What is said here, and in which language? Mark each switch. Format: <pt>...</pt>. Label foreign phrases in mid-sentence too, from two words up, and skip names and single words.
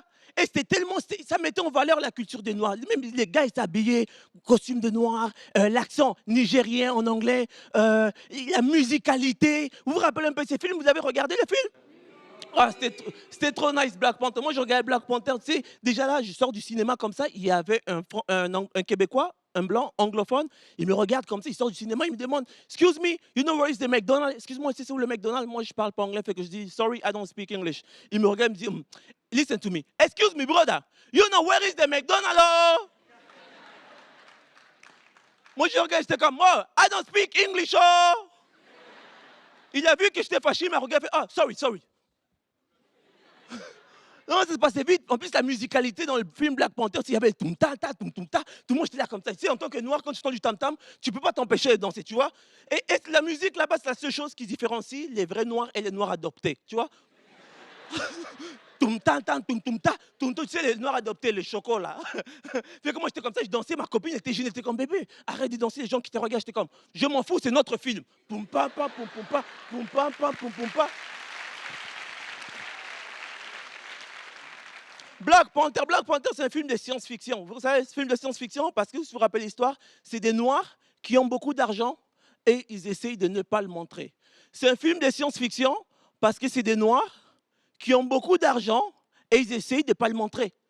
<fr>Et c'était tellement, ça mettait en valeur la culture des Noirs. Même les gars, ils s'habillaient, costume de noir, l'accent nigérien en anglais, la musicalité. Vous vous rappelez un peu ces films? Vous avez regardé le film? Ah, c'était trop nice, Black Panther. Moi, je regardais Black Panther, tu sais, déjà là, je sors du cinéma comme ça, il y avait un Québécois, un blanc, anglophone, il me regarde comme ça, il sort du cinéma, il me demande «</fr> <en>Excuse me, you know where is the McDonald's?</en> <fr>» Excuse-moi, c'est où le McDonald's? Moi, je parle pas anglais, fait que je dis «</fr> <en>Sorry, I don't speak English.</en> <fr>» Il me regarde, il me dit «</fr> <en>Listen to me. Excuse me, brother, you know where is the McDonald's?</en> <fr>» Moi, je regarde, j'étais comme «</fr> <en>Oh, I don't speak English,</en> <fr>oh! » Il a vu que j'étais fâché, il m'a regardé, « Ah, sorry. » Non, ça se passait vite. En plus, la musicalité dans le film Black Panther, il y avait toum-ta, toum-ta. Tout le monde, j'étais là comme ça. Tu sais, en tant que noir, quand tu entends du tam-tam, tu ne peux pas t'empêcher de danser, tu vois. Et la musique, là-bas, c'est la seule chose qui différencie les vrais noirs et les noirs adoptés, tu vois. Toum-ta, toum-ta, tu sais, les noirs adoptés, les chocos, là. Fait que moi, j'étais comme ça, je dansais, ma copine était gênée, j'étais comme bébé. Arrête de danser, les gens qui te regardent, j'étais comme, je m'en fous, c'est notre film. Poum-pa-pa, poum-poum-pa, poum-pa-pa, poum-poum-pa. Black Panther, c'est un film de science-fiction. Vous savez, ce film de science-fiction, parce que si vous vous rappelez l'histoire, c'est des Noirs qui ont beaucoup d'argent et ils essayent de ne pas le montrer. C'est un film de science-fiction parce que c'est des Noirs qui ont beaucoup d'argent et ils essayent de ne pas le montrer.</fr>